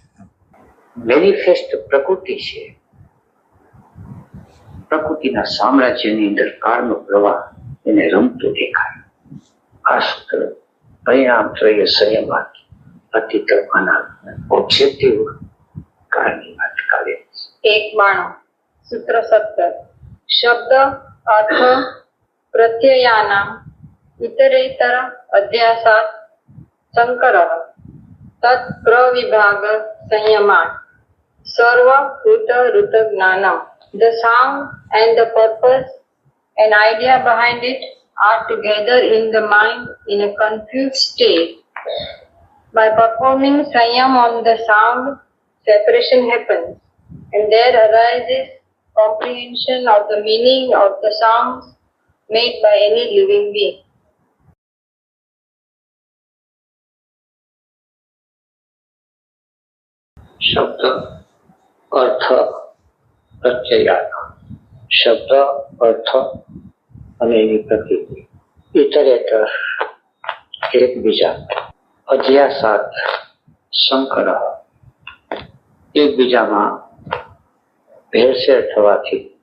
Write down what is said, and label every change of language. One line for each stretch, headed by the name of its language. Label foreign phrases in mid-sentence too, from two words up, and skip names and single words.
Gujarati: મેનિફેસ્ટ પ્રકૃતિ છે, પ્રકૃતિના સામ્રાજ્યની અંદર કાળનો પ્રવાહ એને રમતો દેખાય. આ સૂત્ર
Sanskrit: परिणाम त्रय संयमात अतीत अनागत
Gujarati: ઓબ્જેક્ટિવ કાળની વાત કરે.
Sanskrit: 192 सूत्र 17 शब्द अर्थ प्रत्ययानाम् इतरेतर अध्यासात् संकरः तत् प्रविभाग संयमात् सर्वभूत ऋत ज्ञानम्.
English: The sound and the purpose and idea behind it are together in the mind in a confused state. By performing Sanyam on the sound, separation happens, and there arises comprehension of the meaning of the sounds made by any living being.
Sanskrit: शब्द अर्थ प्रत्यय
Gujarati: શબ્દ અર્થ અને એની પ્રકૃતિ ઇતરેતર એકબીજા
Sanskrit: अध्यासात संकर
Gujarati: એકબીજામાં ભેળસેળ થવાથી